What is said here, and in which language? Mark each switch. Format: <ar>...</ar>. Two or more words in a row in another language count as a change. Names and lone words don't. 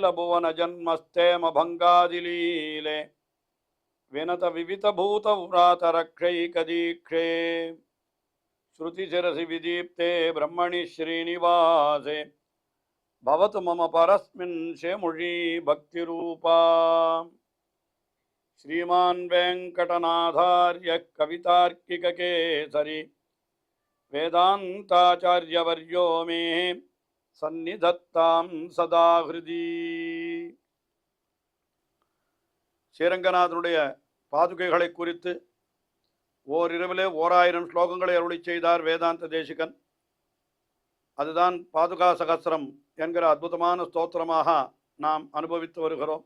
<sa>भुवन जन्मस्थेम भङ्गादिलीले विनत विविध भूत व्रात रक्षैकदीक्षे श्रुतिशिरसि विदीप्ते ब्रह्मणि श्रीनिवासे भवतु मम परस्मिन् शेमुषी भक्तिरूपा श्रीमान् वेङ्कटनाथार्य कवितार्किककेसरी वेदान्ताचार्यवर्यो मे सन्निधत्तां सदा हृदि.</sa> <ta>ஸ்ரீரங்கநாதனுடைய பாதுகைகளை குறித்து ஓரிரவிலே 1000 ஸ்லோகங்களை அருளி செய்தார் வேதாந்த தேசிகன். அதுதான் பாதுகா சகஸ்ரம் என்கிற அற்புதமான ஸ்தோத்திரமாக நாம் அனுபவித்து வருகிறோம்.</ta>